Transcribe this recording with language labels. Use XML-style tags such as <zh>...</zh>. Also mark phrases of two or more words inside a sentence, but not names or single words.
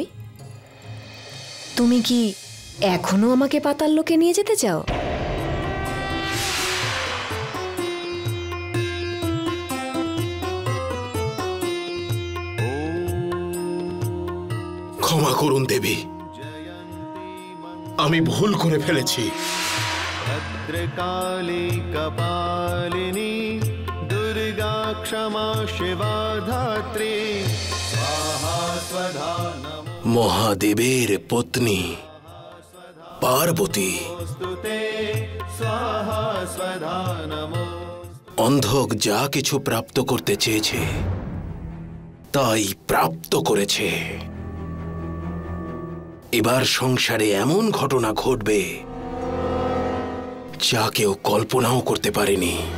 <bn>তুমি কি এখনো আমাকে পাতাল লোকে নিয়ে যেতে চাও? ক্ষমা করুন দেবী, আমি ভুল করে ফেলেছি।</bn> <sa>भद्रकाली कपालिनी दुर्गा क्षमा शिवा धात्री स्वाहा स्वधा नमो</sa> <bn>মহাদেবের পত্নী পার্বতী</bn> <sa>स्तुते स्वाहा स्वधा नमो।</sa> <bn>অন্ধক যা কিছু প্রাপ্ত করতে চেয়েছে তাই প্রাপ্ত করেছে। এবার সংসারে এমন ঘটনা ঘটবে যা কেউ কল্পনাও করতে পারেনি।</bn>